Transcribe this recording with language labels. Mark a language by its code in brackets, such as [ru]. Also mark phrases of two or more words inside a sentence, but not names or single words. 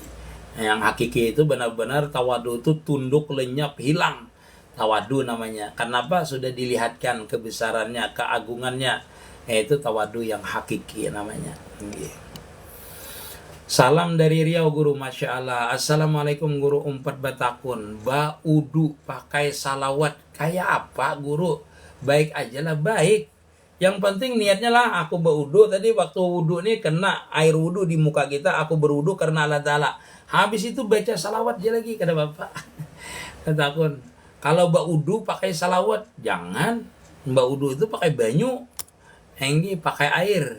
[id] Yang hakiki itu benar-benar tawadu itu tunduk, lenyap, hilang. Tawadu namanya. Kenapa? Sudah dilihatkan kebesarannya, keagungannya. Yaitu tawadu yang hakiki namanya. Salam dari Riau guru, [ar] ما شاء الله. [bjn] Assalamualaikum guru umpat batakun. Baudu pakai salawat kayak apa guru? [id] Baik aja lah, baik. Yang penting niatnya lah, aku berwudu tadi, waktu wudu nih kena air wudu di muka kita, aku berwudu karena Allah Ta'ala. Habis itu baca salawat aja lagi, kata bapak. Katakun, kalau berwudu pakai salawat, jangan. Berwudu itu pakai banyu, ini pakai air.